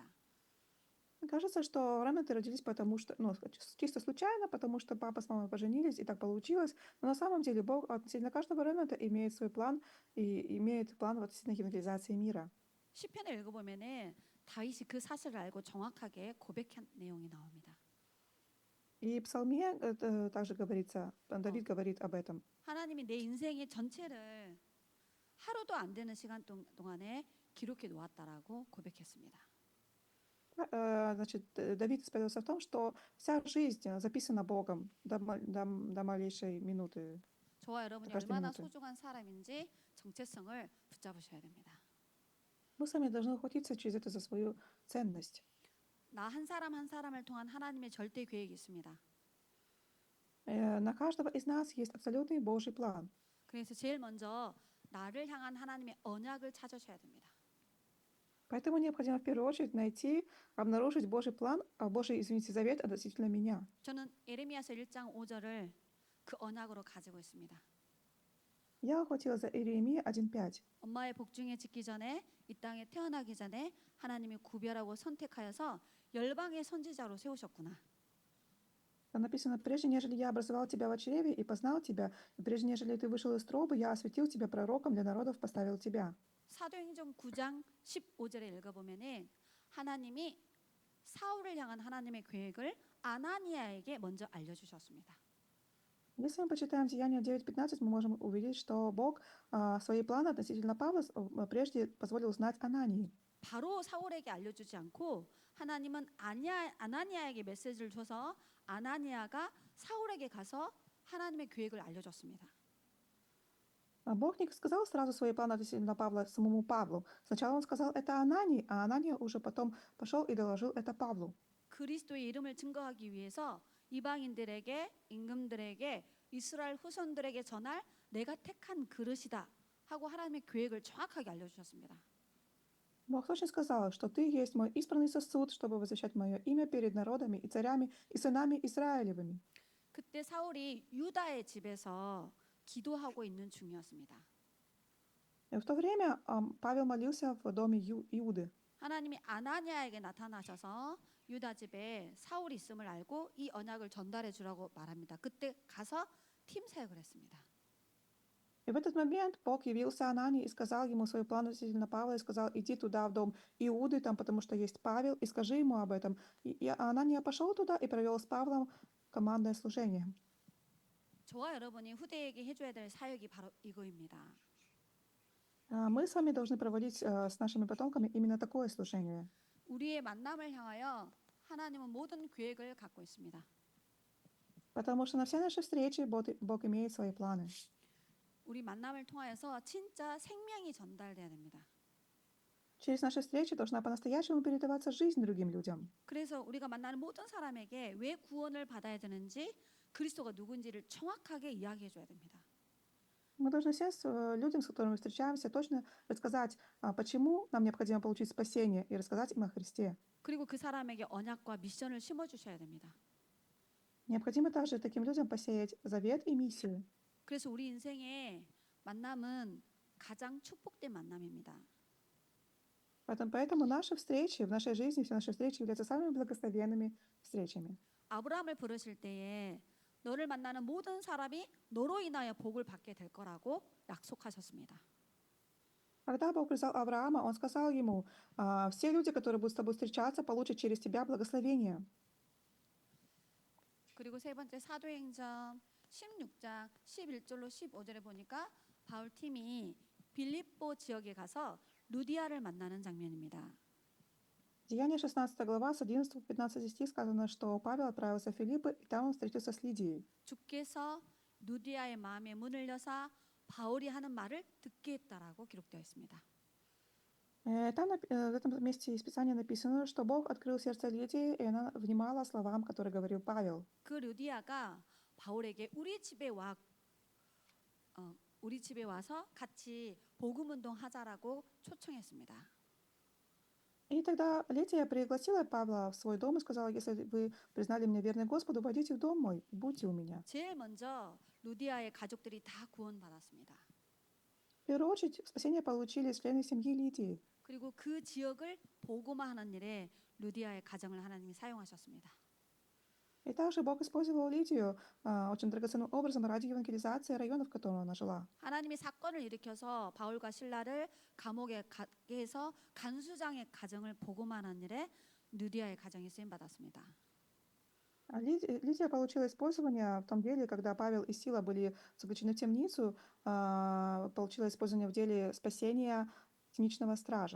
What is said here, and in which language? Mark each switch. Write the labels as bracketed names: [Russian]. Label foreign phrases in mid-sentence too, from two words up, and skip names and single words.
[Russian] Кажется, что ремнанты родились потому что, ну, чисто случайно, потому что папа с мамой поженились, и так получилось. Но на самом деле Бог относительно каждого ремнанта имеет свой план и имеет план относительно евангелизации мира. [Korean] 시편을 읽어보면은 다윗이 그 사실을 알고 정확하게 고백한 내용이 나옵니다. [Russian] И в Псалме также говорится, Давид говорит об этом. [Korean] 하나님이 내 인생의 전체를 하루도 안 되는 시간 동안에 기록해 놓았다라고 고백했습니다. [Russian] Значит, Давид исповедовался в том, что вся жизнь записана Богом до малейшей минуты. [Korean] 저와 여러분이 [Russian] каждой [Korean] 얼마나 [Russian] минуты. [Korean] 소중한 사람인지 정체성을 붙잡으셔야 됩니다. [Russian] Мы сами должны ухватиться через это за свою ценность. [Korean] 나 한 사람 한 사람을 통한 하나님의 절대 계획이 있습니다. [Russian] На каждого из нас есть абсолютный Божий план. [Korean] 그래서 제일 먼저 나를 향한 하나님의 언약을 찾으셔야 됩니다. [Russian] Поэтому необходимо в первую очередь найти, обнаружить Божий план, Божий, извините, завет относительно меня. [Korean] 저는 에레미야서 1장 5절을 그 언약으로 가지고 있습니다. [Russian] Я ухватила за Иеремия 1:5. [Korean] 엄마의 복중에 짓기 전에 이 땅에 태어나기 전에 하나님이 구별하고 선택하여서 열방의 선지자로 세우셨구나. [Russian] Там написано: «Прежде, нежели я образовал тебя во чреве и познал тебя, и прежде, нежели ты вышел из трубы, я осветил тебя пророком для народов, поставил тебя». [Korean] 사도행전 9장 15절에 읽어보면은 하나님이 사울을 향한 하나님의 계획을 아나니아에게 먼저 알려주셨습니다. [Russian] Если мы почитаем Деяния 9:15, мы можем увидеть, что Бог свои планы относительно Павла прежде позволил знать Анании. [Korean] 바로 사울에게 알려주지 않고 하나님은 아나니아에게 메시지를 줘서 아나니아가 사울에게 가서 하나님의 계획을 알려줬습니다. [Russian] Бог не сказал сразу свои планы относительно Павла самому Павлу. Сначала он сказал это Анании, а Анания уже потом пошел и доложил это Павлу. [Korean] 그리스도의 이름을 증거하기 위해서 이방인들에게 임금들에게 이스라엘 후손들에게 전할 내가 택한 그릇이다 하고 하나님의 계획을 정확하게 알려주셨습니다. [Russian] Бог точно сказал, что ты есть мой избранный сосуд, чтобы возвещать мое имя перед народами и царями и сынами Израилевыми. [Korean] 그때 사울이 유다의 집에서 기도하고 있는 중이었습니다. [Russian] И в то время Павел молился в доме Иуды. [Korean] 하나님이 아나니아에게 나타나셔서 유다 집에 사울이 있음을 알고 이 언약을 전달해 주라고 말합니다. 그때 가서 팀 사역을 했습니다. [Russian] И в этот момент Бог явился Анании и сказал ему свой план относительно Павла, и сказал: иди туда, в дом Иуды, там, потому что есть Павел, и скажи ему об этом. И Анания пошел туда и провел с Павлом командное служение. [Korean] 저와 여러분이 후대에게 해줘야 될 사역이 바로 이거입니다. [Russian] Мы с вами должны проводить с нашими потомками именно такое служение. [Korean] 우리의 만남을 향하여 하나님은 모든 계획을 갖고 있습니다. [Russian] Потому что на все наши встречи Бог имеет свои планы. [Korean] 우리 만남을 통하여서 진짜 생명이 전달돼야 됩니다. [Russian] Через наши встречи должна по-настоящему передаваться жизнь другим людям. [Korean] 그래서 우리가 만나는 모든 사람에게 왜 구원을 받아야 되는지 그리스도가 누군지를 정확하게 이야기해 줘야 됩니다. [Russian] Мы должны всем людям, с которыми встречаемся, точно рассказать, почему нам необходимо получить спасение, и рассказать им о Христе. [Korean] 그리고 그 사람에게 언약과 미션을 심어 주셔야 됩니다. [Russian] Необходимо также таким людям посеять завет и миссию. [Korean] 그래서 우리 인생의 만남은 가장 축복된 만남입니다. [Russian] Поэтому наши встречи, в нашей жизни, все наши встречи являются самыми благословенными встречами. [Korean] 아브라함을 부르실 때에 너를 만나는 모든 사람이 너로 인하여 복을 받게 될 거라고 약속하셨습니다. [Russian] Когда Бог призвал Авраама, Он сказал ему: все люди, которые будут с тобой встречаться, получат через тебя благословение. [Korean] 그리고 세 번째 사도행전 16장 11절로 15절에 보니까 바울 팀이 빌립보 지역에 가서 루디아를 만나는 장면입니다. [Russian] Деяние 16 глава, с 11 по 15 стих сказано, что Павел отправился в Филиппы, и там он встретился с Лидией. [Korean] 주께서 루디아의 마음에 문을 여사 바울이 하는 말을 듣게 했다라고 기록되어 있습니다. [Russian] Там в этом месте из Писания написано, что Бог открыл сердце Лидии, и она внимала словам, которые говорил Павел. [Korean] 그 루디아가 바울에게 우리 집에 와서 같이 복음 운동 하자라고 초청했습니다. [Russian] И И тогда Лидия пригласила Павла в свой дом и сказала: «Если вы признали меня верной Господу, войдите в дом мой и будьте у меня». [Korean] 제일 먼저 루디아의 가족들이 다 구원받았습니다. [Russian] В первую очередь спасение получили члены семьи Лидии. [Korean] 그리고 그 지역을 보고만 하는 일에 루디아의 가정을 하나님이 사용하셨습니다. [Russian] И также Бог использовал Лидию очень драгоценным образом ради евангелизации районов, в которых она жила. [Korean] 하나님이 사건을 일으켜서 바울과 신라를 감옥에 가게 해서 간수장의 가정을 보고만 한 일에 루디아의 가정이 쓰임 받았습니다. [Russian] Лидия получила использование в том деле, когда Павел и Сила были заключены в темницу, получила использование в деле спасения темничного стража.